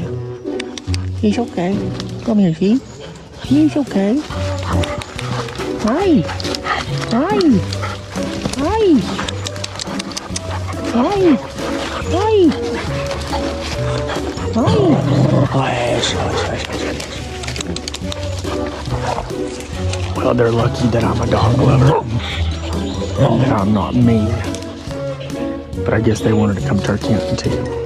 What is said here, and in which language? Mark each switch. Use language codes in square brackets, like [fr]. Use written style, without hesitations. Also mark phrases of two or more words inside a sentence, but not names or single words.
[en] He's okay. Come here, see? He's okay. Hi. Hi. Hi. Hi. Hi. Well, they're lucky that I'm a dog lover and that I'm not mean. But I guess they wanted to come turkey hunting too.